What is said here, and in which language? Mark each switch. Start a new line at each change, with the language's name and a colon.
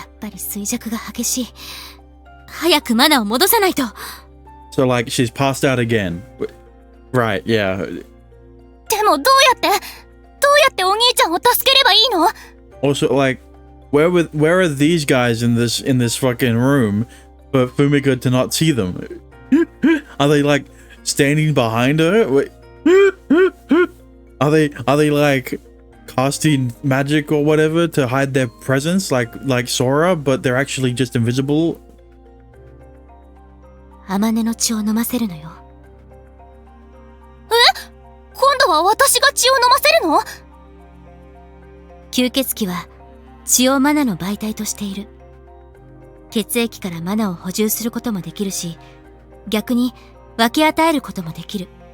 Japanese: やっぱり衰弱が激しい。早くマナを戻さないと。
English: So like, she's passed out again. Right, yeah.
Japanese: でもどうやってやってお兄ちゃんを助ければいいの？
English: Also, like, where are these guys in this fucking room for Fumika to not see them? Are they like standing behind her? Wait. Are they like casting magic or whatever to hide their presence like Sora, but they're actually just invisible?
Japanese: アマネの血を飲ませるのよ。今度は私が血を飲ませるの？吸血鬼は血をマナの媒体としている。血液からマナを補充することもできるし、逆に分け与えることもできる。